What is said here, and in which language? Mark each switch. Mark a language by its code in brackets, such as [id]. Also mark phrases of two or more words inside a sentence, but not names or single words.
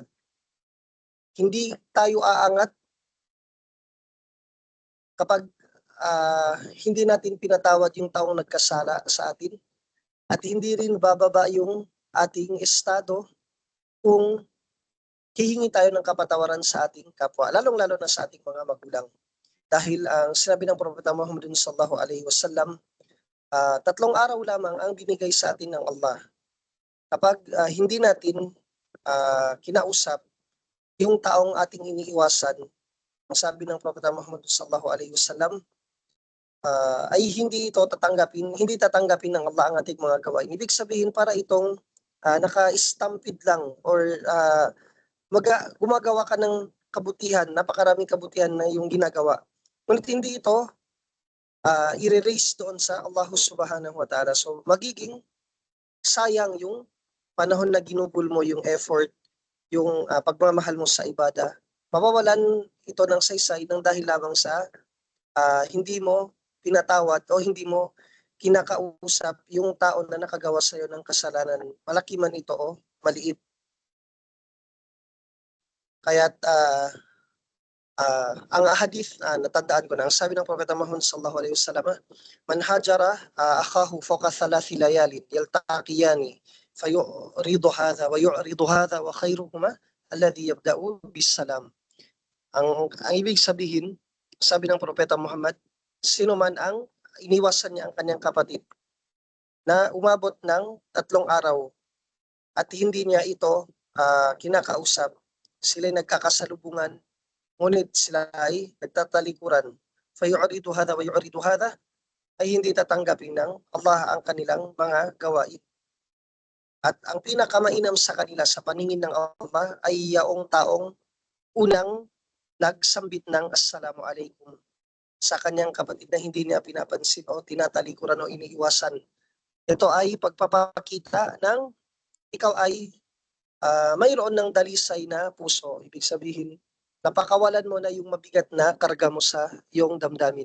[tl] Hindi tayo aangat kapag hindi natin pinatawad yung taong nagkasala sa atin, at hindi rin bababa yung ating estado kung hihingi tayo ng kapatawaran sa ating kapwa, lalong-lalo na sa ating mga magulang. Dahil ang sinabi ng Propeta Muhammad [ar] صلى الله عليه وسلم, [tl] 3 araw lamang ang binigay sa atin ng Allah. Kapag hindi natin kinausap yung taong ating iniiwasan, ang sabi ng Propeta Muhammad [ar] صلى الله عليه وسلم, [tl] ay hindi tatanggapin ng Allah ang ating mga gawain. Ibig sabihin, para itong naka-stampede lang or gumagawa ka ng kabutihan, napakaraming kabutihan na yung ginagawa. Ngunit hindi ito i-erase doon sa Allah [ar] سبحانه وتعالى. [tl] So magiging sayang yung panahon na ginugol mo, yung effort, yung pagmamahal mo sa ibada. Mawawalan ito ng saysay ng dahil lamang sa hindi mo pinatawad o hindi mo kinakausap yung tao na nakagawa sa iyo ng kasalanan. Malaki man ito o maliit. Kaya't ang hadith natandaan ko na, ang sabi ng Propeta Muhammad [ar] صلى الله عليه وسلم, من هجر أخاه فوق ثلاث ليال يلتقيان فيعرض هذا ويعرض هذا وخيرهما الذي يبدأ بالسلام. [tl] Ang ibig sabihin, sabi ng Propeta Muhammad, sino man ang iniwasan niya ang kanyang kapatid na umabot ng 3 araw at hindi niya ito kinakausap, sila'y nagkakasalubungan, ngunit sila ay nagtatalikuran, [ar] فيعرض هذا ويعرض هذا, [tl] ay hindi tatanggapin ng Allah ang kanilang mga gawain. At ang pinakamainam sa kanila sa paningin ng Allah ay yaong taong unang nagsambit ng [ar] السلام عليكم [tl] sa kanyang kapatid na hindi niya pinapansin o tinatalikuran o iniiwasan. Ito ay pagpapakita ng ikaw ay mayroon ng dalisay na puso. Ibig sabihin, napakawalan mo na yung mabigat na karga mo sa iyong damdamin.